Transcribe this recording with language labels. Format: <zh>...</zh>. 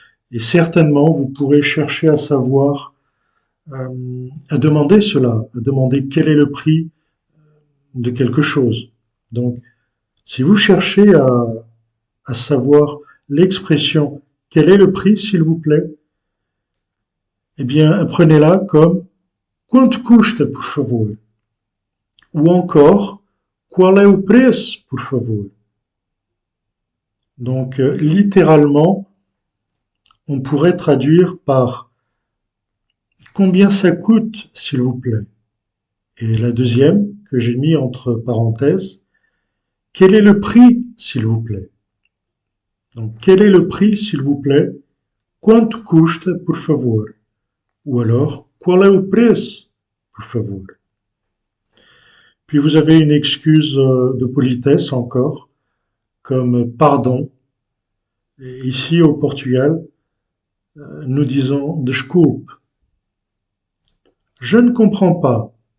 <fr>Et certainement vous pourrez chercher à savoir, à demander cela, à demander quel est le prix de quelque chose. Donc, si vous cherchez à savoir l'expression quel est le prix, s'il vous plaît, eh bien, apprenez-la comme</fr> <pt>quanto custa, por favor?</pt> <fr>Ou encore,</fr> <pt>qual é o preço, por favor?</pt> <fr>Donc, littéralement, on pourrait traduire par combien ça coûte, s'il vous plaît? Et la deuxième, que j'ai mis entre parenthèses, quel est le prix, s'il vous plaît? Donc, quel est le prix, s'il vous plaît?</fr> <pt>Quanto custa, por favor?</pt> <fr>Ou alors,</fr> <pt>qual é o preço, por favor?</pt> <fr>Puis vous avez une excuse de politesse encore, comme pardon. Et ici au Portugal, nous disons desculpe. Je ne comprends pas.</fr>